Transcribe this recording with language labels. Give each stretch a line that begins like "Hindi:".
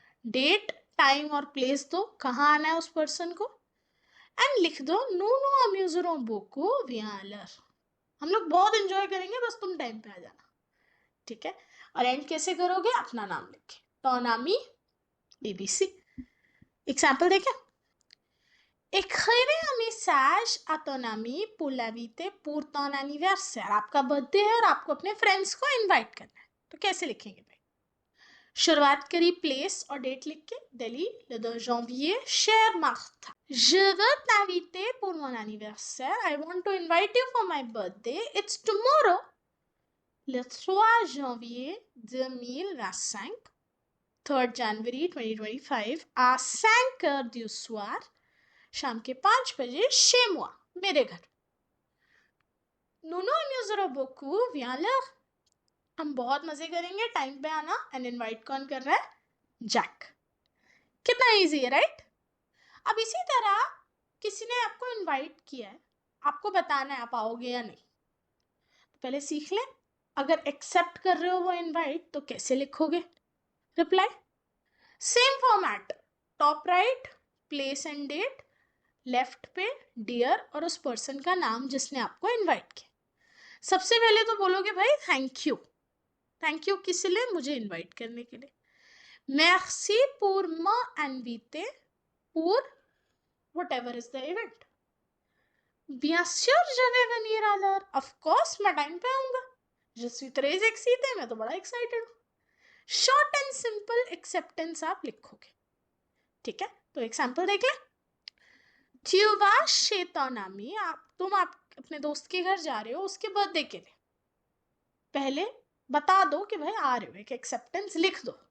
Hindi: Date, time और place दो, कहाँ आना है उस पर्सन को, एंड लिख दो
French: nous nous amuserons beaucoup viens alors,
Hindi: हम लोग बहुत एंजॉय करेंगे, बस तुम टाइम पे आ जाना। ठीक है, और एंड कैसे करोगे, अपना नाम लिख के, ton ami ABC। एग्जाम्पल देखें,
French: écrivez un message à ton ami pour l'inviter pour ton anniversaire।
Hindi: आपका बर्थडे है और आपको अपने फ्रेंड्स को इनवाइट करना है, तो कैसे लिखेंगे भाई। शुरुआत करी प्लेस और डेट लिख के,
French: दिल्ली le 2 janvier, cher Martha, je veux t'inviter pour mon anniversaire,
English: I want to invite you for my birthday, it's tomorrow
French: le 3 janvier 2025, 3 January 2025 à 5 heures du soir,
Hindi: शाम के 5 बजे
French: chez moi,
Hindi: मेरे घर।
French: nous nous amuserons beaucoup viens alors,
Hindi: हम बहुत मजे करेंगे, time पे आना। एंड इनवाइट कौन कर रहा है, जैक। कितना इजी है राइट। अब इसी तरह किसी ने आपको इनवाइट किया है, आपको बताना है आप आओगे या नहीं, तो पहले सीख लें। अगर एक्सेप्ट कर रहे हो वो इनवाइट तो कैसे लिखोगे reply, same format, top right place and date, left पे डियर और उस पर्सन का नाम जिसने आपको इनवाइट किया। सबसे पहले तो बोलोगे भाई थैंक यू, थैंक यू किस लिए, मुझे इनवाइट करने के लिए।
French: merci pour m'inviter pour
English: whatever is the event,
French: bien sûr je vais venir alors, of course
Hindi: मैं टाइम पे आऊंगा,
French: je suis très excitée,
Hindi: मैं तो बड़ा एक्साइटेड हूँ। शॉर्ट एंड सिंपल एक्सेप्टेंस आप लिखोगे। ठीक है, तो एग्जांपल देख ले,
French: tu vas chez ton ami,
Hindi: तुम अपने दोस्त के घर जा रहे हो उसके बर्थडे के लिए, पहले बता दो कि भाई आ रहे हो, एक एक्सेप्टेंस लिख दो।